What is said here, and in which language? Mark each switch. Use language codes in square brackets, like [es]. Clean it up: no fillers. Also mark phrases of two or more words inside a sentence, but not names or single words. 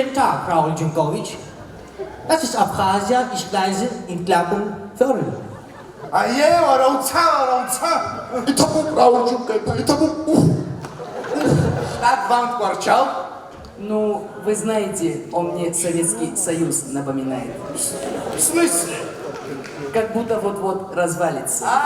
[de] Tag, Raul Djunkovic. Das ist Abkhazia, ich reise in Klagenfurt. [ru] Ну, вы знаете, он мне Советский Союз напоминает. В смысле? Как будто вот-вот развалится.